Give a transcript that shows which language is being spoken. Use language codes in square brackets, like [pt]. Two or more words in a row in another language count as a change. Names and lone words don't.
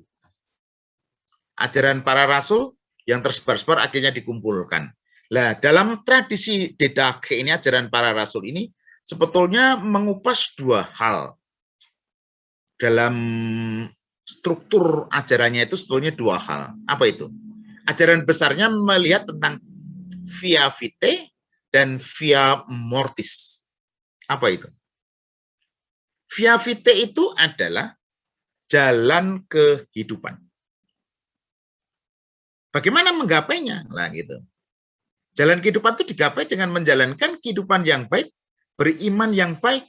[id] Ajaran para rasul yang tersebar-sebar akhirnya dikumpulkan. Nah, dalam tradisi Didache ini, ajaran para rasul ini, sebetulnya mengupas dua hal. Dalam struktur ajarannya itu sebetulnya dua hal. Apa itu? Ajaran besarnya melihat tentang [la] via vitae [id] dan [la] via mortis. [id] Apa itu? [la] Via vitae itu adalah jalan kehidupan. [id] Bagaimana menggapainya? Nah, gitu. Jalan kehidupan itu digapai dengan menjalankan kehidupan yang baik, beriman yang baik.